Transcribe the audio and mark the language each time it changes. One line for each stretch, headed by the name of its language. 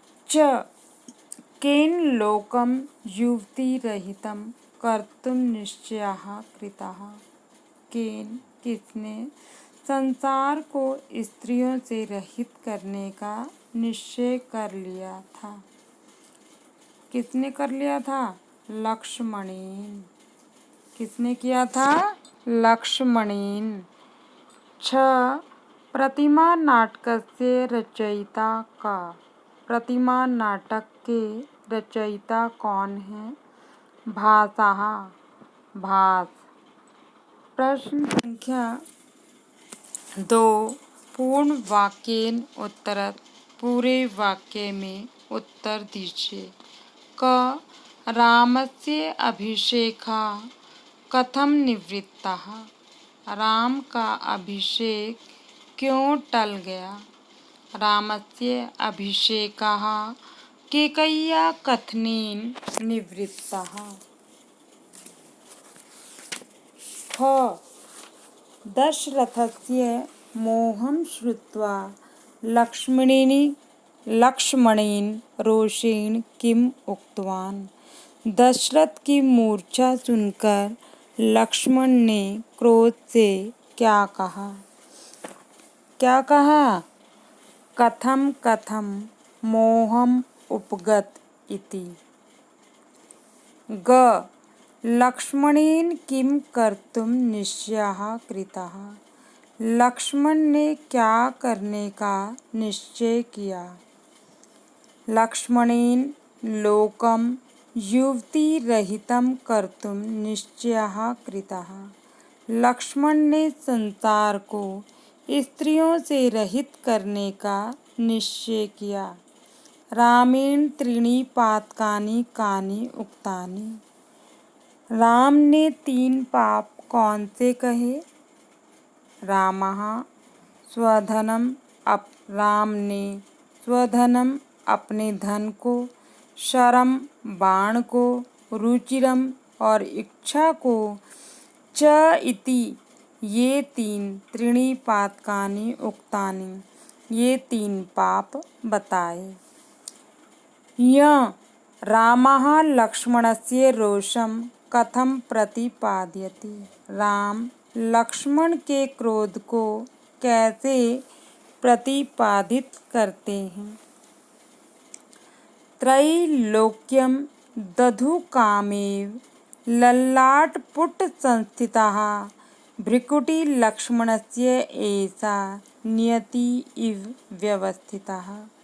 Sanskrit: च केन लोकं युवतिरहितं कर्तुं निश्चयः कृतः।
Hindi: केन किसने संसार को स्त्रियों से रहित करने का निश्चय कर लिया था? किसने कर लिया था? लक्ष्मणेन। किसने किया था?
Sanskrit: लक्ष्मणेन। छ प्रतिमा नाटकस्य रचयिता का।
Hindi: प्रतिमा नाटक के रचयिता कौन है? भासः। भास।
Sanskrit: प्रश्न संख्या 2 पूर्ण वाक्येन उत्तरत।
Hindi: पूरे वाक्य में उत्तर दीजिए।
Sanskrit: क रामस्य अभिषेकः कथं निवृत्तः।
Hindi: राम का अभिषेक क्यों टल गया?
Sanskrit: रामस्य अभिषेकः केकय्या कथनेन निवृत्तः। ख दशरथस्य मोहं श्रुत्वा लक्ष्मणेन रोषेण किम उक्तवान्।
Hindi: दशरथ की मूर्छा सुनकर लक्ष्मण ने क्रोध से क्या कहा? क्या कहा?
Sanskrit: कथम कथम मोहम उपगत इति। ग लक्ष्मणेन किम कर्तुं निश्चयः कृतः।
Hindi: लक्ष्मण ने क्या करने का निश्चय किया?
Sanskrit: लक्ष्मणेन लोकं युवतिरहितं कर्तुं निश्चयः कृतः।
Hindi: लक्ष्मण ने संसार को स्त्रियों से रहित करने का निश्चय किया।
Sanskrit: रामेण त्रीणि पातकानि कानि उक्तानि।
Hindi: राम ने 3 पाप कौन से कहे? रामः स्वधनम राम ने स्वधनम अपने धन को, शरम बाण को, रुचिरम और इच्छा को, च इति ये 3
Sanskrit: त्रीणि पातकानि उक्तानि
Hindi: ये 3 पाप बताए।
Sanskrit: य रामः लक्ष्मणस्य रोषं कथं प्रतिपादयति।
Hindi: राम लक्ष्मण के क्रोध को कैसे प्रतिपादित करते हैं?
Sanskrit: त्रैलोक्यं दधुकामेव ललाटपुटसंस्थितः भ्रुकुटी लक्ष्मणस्य एषा नियति इव व्यवस्थितः।